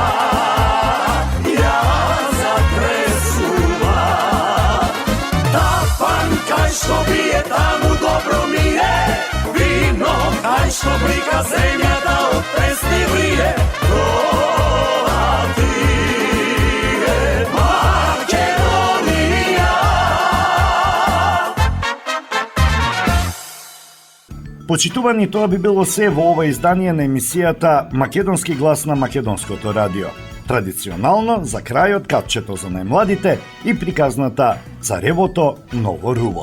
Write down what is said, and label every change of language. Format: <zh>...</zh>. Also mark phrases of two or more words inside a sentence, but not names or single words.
<mk>Ja zatresuva, ta pankaj što bije tamu dobro mi je, vino kaj što blika zemlja da od pesni vrije. Ova ti je Makedonija. Почитувани, тоа би било се во ова издание на емисијата Македонски глас на Македонското радио. Традиционално, за крајот капчето за најмладите и приказната Царевото ново руво.</mk>